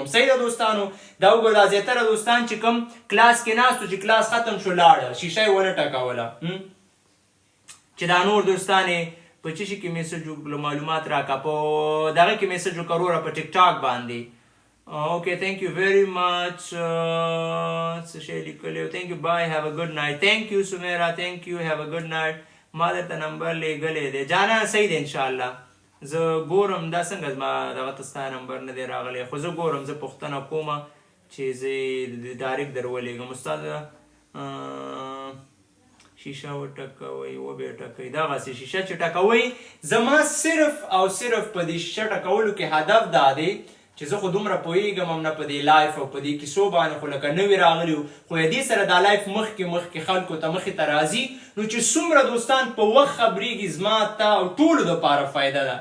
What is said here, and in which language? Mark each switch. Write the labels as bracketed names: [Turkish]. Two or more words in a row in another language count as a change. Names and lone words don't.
[Pashto] صحیح ده دوستانو؟ دا وګوره دا زیاتره دوستان چې کوم کلاس کې ناست چې کلاس ختم شو لاړه، شیشه یې ونه ټکوله، چې دا نور دوستان یې په څه شي کې میسج وکړه معلومات راکړه، په دغه کې میسج وکړه وروره په ټیک ټاک باندې. [English] اوکې thank you very much. [Pashto] څه شی لیکلی و؟ [English] thank you bye have a good night. thank you سمیرا thank you have a good night. [Pashto] ما درته نمبر لیږلی دی جانا. صحیح دی انشاءالله. زه ګورم دا څنګه زما دغه ته ستا نمبر نه دی راغلی، خو زه ګورم، زه پوښتنه کومه چې زه ډایرکټ در ولیږم. استاد شیشه وټکوئ وبې ټکوئ، دغسې شیشه چې ټکوئ زما صرف او صرف په دې شیشه ټکولو کې هدف دا دی چې زه خو دومره پوهېږم هم نه په دې لایف او په دې کیسو باندې، خو لکه نوي راغلي وو خو دې سره دا لایف مخکې خلکو ته مخې ته راځي نو چې څومره دوستان په وخت خبرېږي زما ته او ټولو دپاره فایده ده.